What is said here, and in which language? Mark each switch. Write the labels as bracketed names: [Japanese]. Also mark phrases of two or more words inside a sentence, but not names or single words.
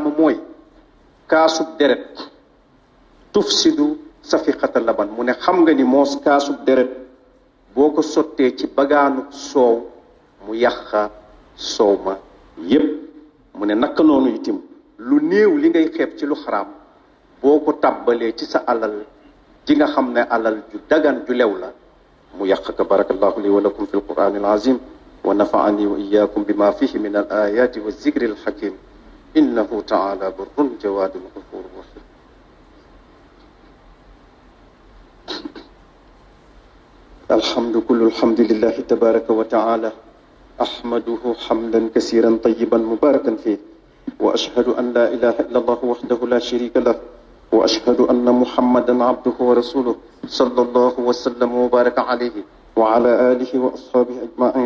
[Wolof] ma mooy kaasub deret [Arabic] تفسد صفيقة لبن [Wolof] mu ne xam nga ni moos kaasub deret boo ko sottee ci bagaanu soow mu yàqa soow ma yépp mu ne naka noonu itim lu néew li ngay xeeb ci lu xaraam boo ko tàbbalee ci sa alal ji nga xam ne alal ju dagan ju lew la mu yàq ka. [Arabic] بارك الله لي ولكم في القرآن العظيم ونفعني وإياكم بما فيه من الآيات والذكر الحكيم إنه تعالى بر جواد غفور رحيم. الحمد كل الحمد لله تبارك وتعالى أحمده حمدا كثيرا طيبا مباركا فيه وأشهد أن لا إله إلا الله وحده لا شريك له وأشهد أن محمدا عبده ورسوله صلى الله وسلم وبارك عليه وعلى آله وأصحابه أجمعين.